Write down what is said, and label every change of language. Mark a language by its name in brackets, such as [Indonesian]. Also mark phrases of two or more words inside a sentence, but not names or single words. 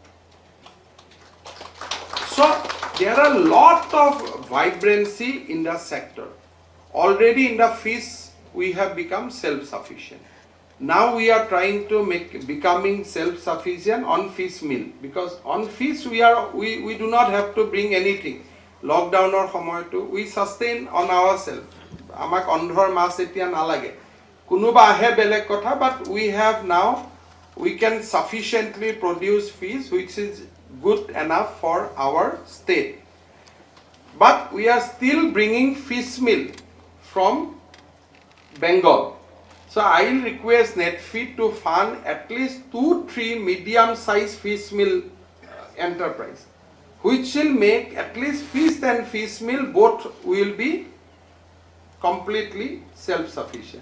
[English] So there are a lot of vibrancy in the sector. Already in the fish we have become self-sufficient. Now we are trying to becoming self-sufficient on fish meal because on fish we do not have to bring anything. [Assamese] লকডাউনৰ সময়টো [English] we sustain on ourselves. [Assamese] আমাক অন্ধৰ মাছ এতিয়া নালাগে কোনোবা আহে বেলেগ কথা [English] but we can sufficiently produce fees which is good enough for our state. But we are still bringing fish meal from Bengal. So I will request NEDFI to fund at least 2-3 medium-sized fish meal enterprise, which will make at least fish and fish meal both will be completely self-sufficient.